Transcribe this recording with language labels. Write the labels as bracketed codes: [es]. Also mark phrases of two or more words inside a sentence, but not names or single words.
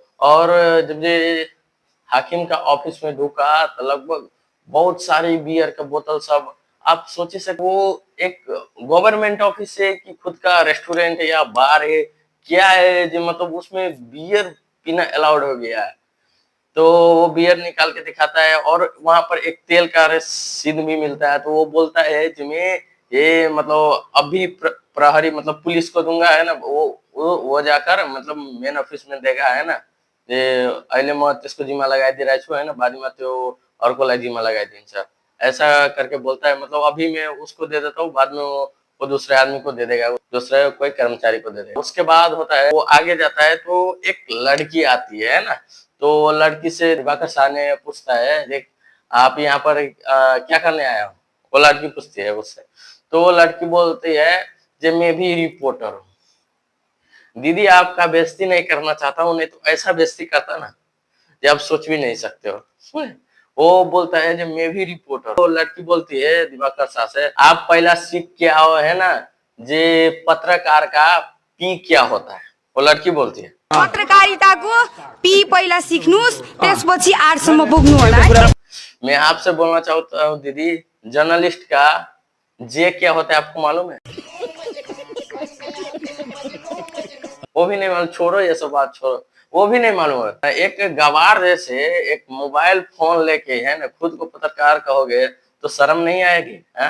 [hi] और जब ये हाकिम का ऑफिस में ढुका तो लगभग बहुत सारी बियर का बोतल सब, आप सोचिए सक वो एक [en] government office [hi] है कि खुद का रेस्टोरेंट है या बार है क्या है जो मतलब उसमें बियर पीना अलाउड हो गया है। तो वो बियर निकाल के दिखाता है और वहां पर एक तेल का रसीद भी मिलता है। तो वो बोलता है जिसमें ये मतलब अभी प्रहरी मतलब पुलिस को दूंगा है ना, वो जाकर मतलब [en] main office [hi] में देगा है ना। [ne] ये अहिले म त्यसको जिम्मा लगाइदिइरहेको छु हैन, बादमा त्यो अर्कोलाई जिम्मा लगाइदिन्छ [hi] ऐसा करके बोलता है। मतलब अभी मैं उसको दे देता हूँ, बाद में वो दूसरे आदमी को दे देगा, दूसरे कोई कर्मचारी को दे देगा। उसके बाद होता है वो आगे जाता है तो एक लड़की आती है ना। तो लड़की से दिवाकर साहब ने पूछता है देख आप यहाँ पर क्या करने आया हो? वो लड़की पूछती है उससे। तो वो लड़की बोलती है जे मैं भी रिपोर्टर हूँ। दीदी आपका बेइज्जती नहीं करना चाहता हूँ, नहीं तो ऐसा बेइज्जती करता ना जो आप सोच भी नहीं सकते हो। सुने, वो बोलता है जो मैं भी रिपोर्टर, तो लड़की बोलती है दिवाकर शाह से, आप पहला सीख के आओ है ना जे पत्रकार का पी क्या होता है। वो लड़की बोलती है [ne] पत्रकारिताको पी पहिला सिक्नुस् त्यसपछि आर्टसम्म पुग्नु होला है। [hi] मैं आपसे बोलना चाहता हूँ दीदी, जर्नलिस्ट का जे क्या होता है आपको मालूम है? वो भी नहीं मालूम, छोड़ो ये सब बात छोड़ो, वो भी नहीं मालूम है। एक गवार जैसे एक मोबाइल फोन लेके है ना खुद को पत्रकार कहोगे तो शर्म नहीं आएगी है?